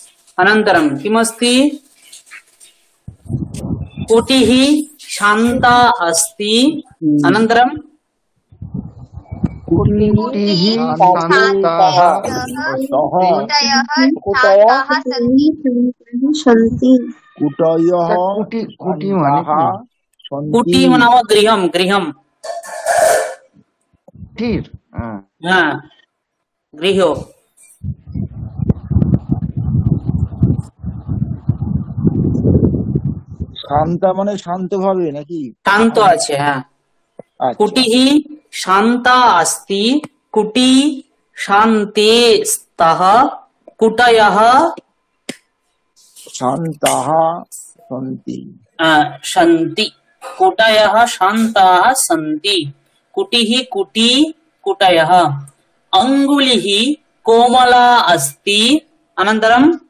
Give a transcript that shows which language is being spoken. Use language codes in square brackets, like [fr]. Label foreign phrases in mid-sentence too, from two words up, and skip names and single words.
[sa] अनन्तरं किमस्ति कुटिः शान्ता अस्ति अनन्तरं कुटिः शान्ताः कुटयः सन्ति सन्ति कुटयः [bn] কুটি মানে কী? [sa] कुटी नाम गृहं गृहं कुटीर हाँ गृह [bn] শান্তা মানে শান্ত ভাবে নাকি? शांत আছে হ্যাঁ আচ্ছা, [sa] कुटिः शान्ता अस्ति कुटी शान्ते स्तः कुटयः शान्ताः सन्ति। सन्ति कुटयः शान्ताः सन्ति कुटिः कुटी कुटयः अङ्गुलिः कोमला अस्ति अनन्तरं